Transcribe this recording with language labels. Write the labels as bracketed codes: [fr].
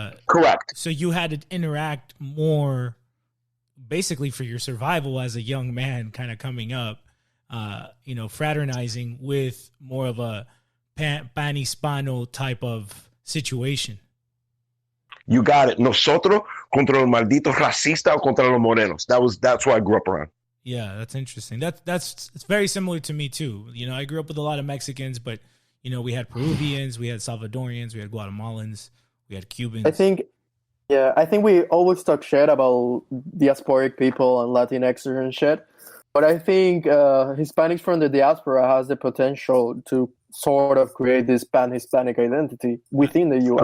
[en] correct. So you had to interact more basically for your survival as a young man kind of coming up, you know, fraternizing with more of a pan-hispano type of situation. You got it. [es] Nosotros contra los malditos racistas o contra los morenos. [en] That's what I grew up around. Yeah, that's interesting. It's very similar to me too. You know, I grew up with a lot of Mexicans, but you know, we had Peruvians, we had Salvadorians, we had Guatemalans, we had Cubans. I think we always talk shit about diasporic people and Latinx and shit, but I think Hispanics from the diaspora has the potential to sort of create this pan-Hispanic identity within the U.S.